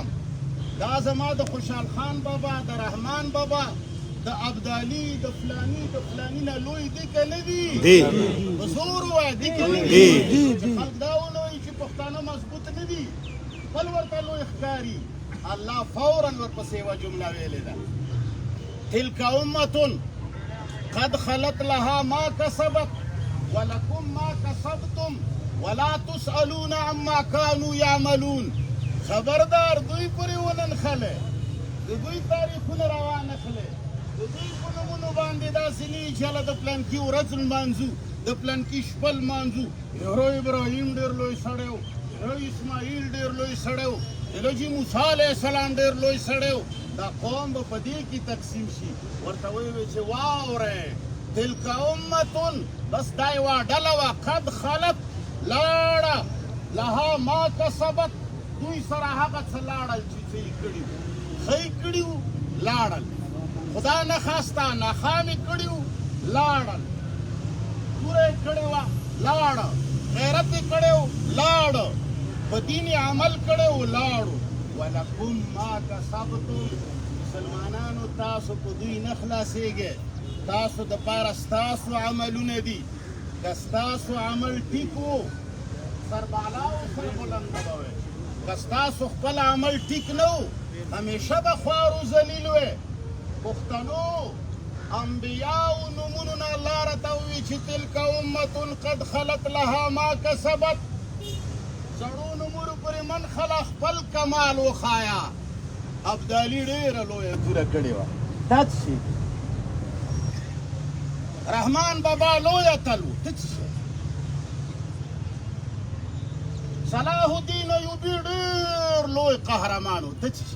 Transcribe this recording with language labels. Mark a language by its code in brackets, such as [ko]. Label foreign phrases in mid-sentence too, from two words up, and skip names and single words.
[ps] دا زما د خوشحال خان بابا، د رحمان بابا، د ابدالي، د فلاني نه لوی دي که نه دي؟ په زور ووایه دي که نه دي؟ چې خلک دا ونه وایي چې پښتانه مضبوط نه دي، بل ورته لوی ښکاري. الله فورا ورپسې یوه جمله ویلې ده، [ar] تلک امة قد خلت لها ما کسبت ولکم ما کسبتم ولا تسألون عما كانوا يعملون. [ps] خبردار دوی پورې وننښلئ، د دوی تاریخونه راوانخلئ، د دوی په نومونو باندې داسې نه وي چې هله د پلانکي ورځ لمانځو، د پلانکي شپه لمانځو. یاره ابراهیم ډېر لوی سړی و، یاره اسماعیل ډېر لوی سړی و، یاره جي موسی [ar] علیه السلام [ps] ډېر لوی سړی و. دا قوم به په دې کې تقسیم شي. ورته ویې چې واورئ [ar] تلک امة، [ps] بس دا یوه ډله وه، [ar] قد خلت لاړه، لها ما کسبت، [ps] دوی سره هغه څه لاړل چې څه یې کړي وو، ښه یې کړي وو لاړل، خدا نه خواسته ناخام یې کړي وو لاړل، توره یې کړې وه لاړه، غیرت یې کړی وو لاړه، په دین یې عمل کړی وو لاړو. [ar] ولکم ما کسبتم، [ps] مسلمانانو تاسو په دوی نه خلاصېږئ، تاسو دپاره ستاسو عملونه دي. که ستاسو عمل ټیک و سر بالا و سر بلنده به وی، که ستاسو خپل عمل ټیک نه و همیشه به خوار و ذلیل وی. پښتنو انبیاو نومونو نه الله راته ووایي چې [ar] تلک امة قد خلت لها ما کسبت. [ps] زړو نومونو پورې منخله خپل کمال وښایه. ابدالي ډېره لویه توره کړې وه، دا څه شي؟ رحمان بابا لوی اتل و، ته څه شی؟ صلاح الدین ایوبي ډېر لوی قهرمان و، ته څه شی؟